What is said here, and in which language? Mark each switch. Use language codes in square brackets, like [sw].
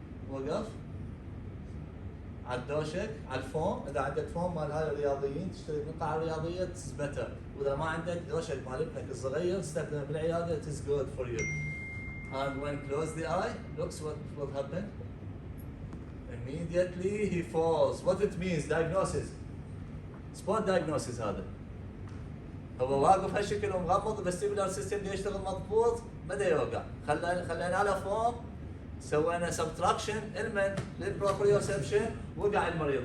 [ar] وقف على الدوشك على الفوم. اذا عندك فوم مال هاي الرياضيين تشتري بالقاعه الرياضيه تثبته. واذا ما عندك دوشك مال ابنك الصغير تستخدمه بالعياده. [en] It is good for you. And when close the eye, looks what will happen. Immediately he falls. What it means? Diagnosis. Spot diagnosis [ar] هذا. هو واقف هالشكل ومغمض الفستيبولار سيستم يشتغل مضبوط بدا يوقع. خلينا له فوم سوينا سبتراكشن المن للبروبريوسبشن وقع المريض.